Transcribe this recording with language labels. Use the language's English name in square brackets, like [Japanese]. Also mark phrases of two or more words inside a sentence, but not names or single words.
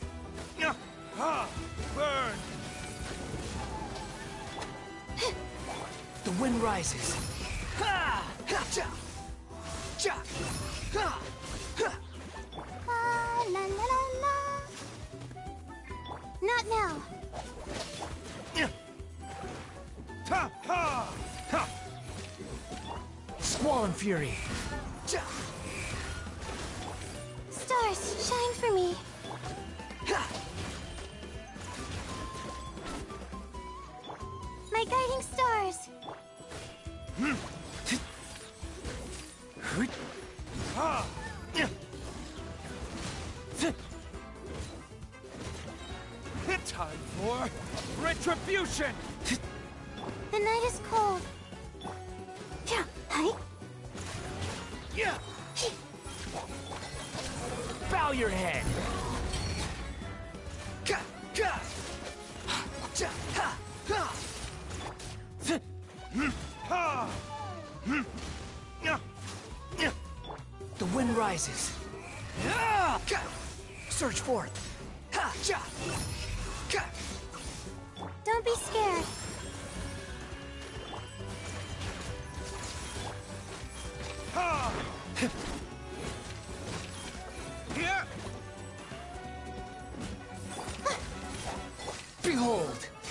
[English] Burn! The wind rises. Ha! Ha! Cha! Cha! Ha! Ha! La la la la. Not now. Ha! Ha! Ha! Squall Fury. Cha! Stars, shine for me. Ha! My guiding stars. Ha! Time for retribution! The night is cold. Yeah, hi. Yeah! Bow your head! Ka! Ka! Cha! Ha! Ha! Ha! The wind rises. Surge forth. Ha! Cha! Ka! Don't be scared. Ha! Here! Behold!